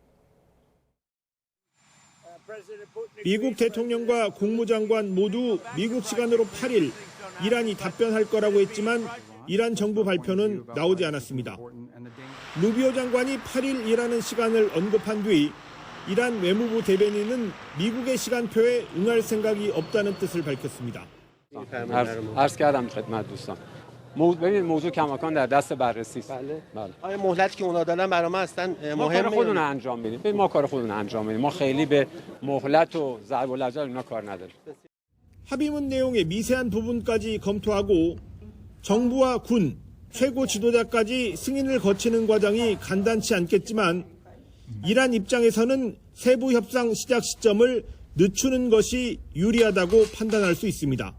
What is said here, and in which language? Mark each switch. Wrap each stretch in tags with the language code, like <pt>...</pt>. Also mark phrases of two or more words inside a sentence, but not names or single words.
<ko>미국 대통령과 국무장관 모두 미국 시간으로 8일 이란이 답변할 거라고 했지만 이란 정부 발표는 나오지 않았습니다. 루비오 장관이 8일이라는 시간을 언급한 뒤 이란 외무부 대변인은 미국의 시간표에 응할 생각이 없다는 뜻을 밝혔습니다.</ko> <fa>عرض کردم خدمت دوستان. ببینید موضوع کماکان در دست بررسی است. بله. آیا مهلتی که اونا دادن برای ما اصلا ما کار مهمه؟ خودمون رو انجام میدیم. ببین ما کار خودمون رو انجام میدیم. ما خیلی به مهلت و ضرب العجل اینا کار نداریم.</fa> <ko>합의문 내용의 미세한 부분까지 검토하고 정부와 군, 최고 지도자까지 승인을 거치는 과정이 간단치 않겠지만 이란 입장에서는 세부 협상 시작 시점을 늦추는 것이 유리하다고 판단할 수 있습니다.</ko>